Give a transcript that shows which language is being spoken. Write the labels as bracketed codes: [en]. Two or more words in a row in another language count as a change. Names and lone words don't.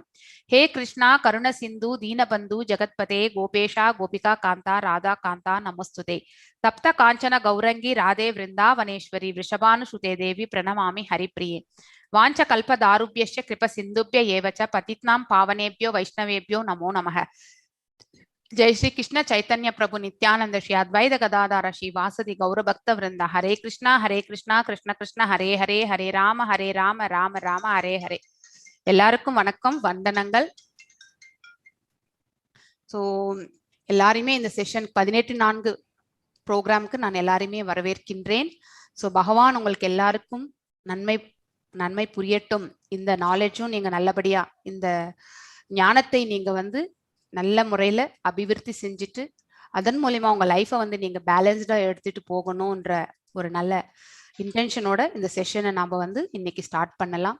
[sa] हे कृष्ण करुण सिन्धु दीनबन्धु जगत्पते गोपेश गोपिका कान्त राधा कान्त नमस्तुते. तप्त काञ्चन गौराङ्गि राधे वृन्दावनेश्वरि वृषभानुसुते देवि प्रणमामि हरिप्रिये. वाञ्छा कल्पतरुभ्यश्च कृपा सिन्धुभ्य एव च पतितानां पावनेभ्यो वैष्णवेभ्यो नमो नमः. जय श्री कृष्ण चैतन्य प्रभु नित्यानंद श्री अद्वैत गदाधर श्री वासदि गौर भक्त वृंद. हरे कृष्णा कृष्ण कृष्ण हरे हरे, हरे राम राम राम हरे हरे. [ta] எல்லாருக்கும் வணக்கம், வந்தனங்கள். ஸோ எல்லாருமே இந்த செஷன் 18/4 ப்ரோக்ராமுக்கு நான் எல்லாருமே வரவேற்கின்றேன். ஸோ பகவான் உங்களுக்கு எல்லாருக்கும் நன்மை புரியட்டும். இந்த நாலேஜும் நீங்க நல்லபடியா இந்த ஞானத்தை நீங்க வந்து நல்ல முறையில அபிவிருத்தி செஞ்சுட்டு அதன் மூலியமா உங்க லைஃபை வந்து நீங்க பேலன்ஸ்டா எடுத்துட்டு போகணும்ன்ற ஒரு நல்ல இன்டென்ஷனோட இந்த செஷனை நாம வந்து இன்னைக்கு ஸ்டார்ட் பண்ணலாம்.